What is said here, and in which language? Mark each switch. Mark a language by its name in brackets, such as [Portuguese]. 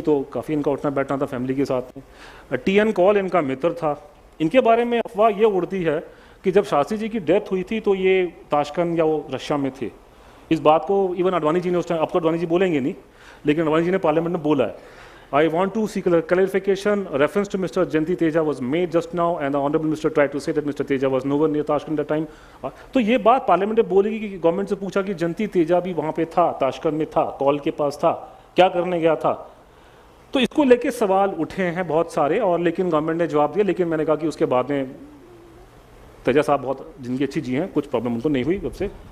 [Hindi] तो काफ़ी इनका उठना बैठना था फैमिली के साथ में। टी.एन. कॉल इनका मित्र था। इनके बारे में अफवाह ये उड़ती है कि जब शास्त्री जी की डेथ हुई थी तो ये ताशकंद या वो रशिया में थे। इस बात को इवन अडवाणी जी ने उस टाइम, अब तो अडवाणी जी बोलेंगे नहीं, लेकिन अडवाणी जी ने पार्लियामेंट में बोला है, [English] I want to seek clarification. Reference to Mr. Jayanti Teja was made just now, and the Honorable Minister tried to say that Mr. Teja was nowhere near Tashkent at that time. [Hindi] तो ये बात parliament में बोलेगी कि government से पूछा कि जयंती तेजा भी वहाँ पे था, ताशकंद में था, कॉल के पास था, क्या करने गया था। तो इसको लेके सवाल उठे हैं बहुत सारे, और लेकिन गवर्नमेंट ने जवाब दिया। लेकिन मैंने कहा कि उसके बाद में तेजा साहब बहुत जिंदगी अच्छी जी हैं, कुछ प्रॉब्लम उनको नहीं हुई तब से।